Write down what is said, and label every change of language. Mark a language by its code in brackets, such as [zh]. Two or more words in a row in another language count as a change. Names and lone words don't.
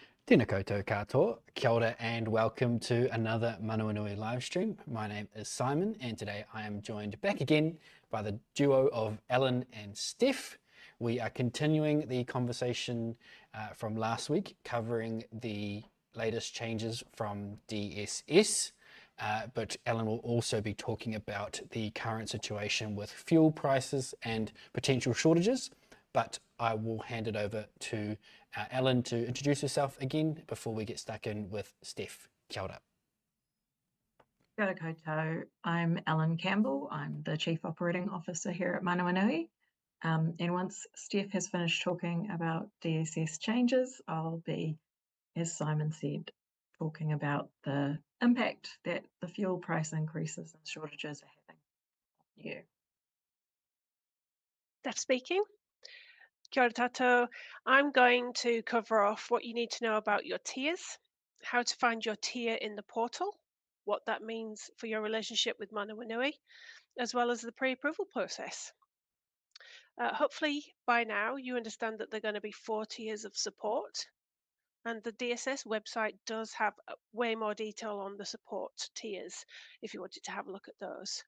[mi] Tēnā koutou katoa, kia ora [en] and welcome to another Manawanui live stream. My name is Simon and today I am joined back again by the duo of Alan and Steph. We are continuing the conversation from last week covering the latest changes from DSS, but Alan will also be talking about the current situation with fuel prices and potential shortages. But I will hand it over to Alan to introduce herself again before we get stuck in with Steph. [mi] Kia ora. Kia ora koutou. [en] I'm Ellen Campbell. I'm the Chief Operating Officer here at Manawanui. And once Steph has finished talking about DSS changes, I'll be, as Simon said, talking about the impact that the fuel price increases and shortages are having on you. Stef speaking. [mi] Kia ora tātou. [en] I'm going to cover off what you need to know about your tiers, how to find your tier in the portal, what that means for your relationship with Manawanui, as well as the pre-approval process. Hopefully by now you understand that there are going to be 4 tiers of support, and the DSS website does have way more detail on the support tiers if you wanted to have a look at those.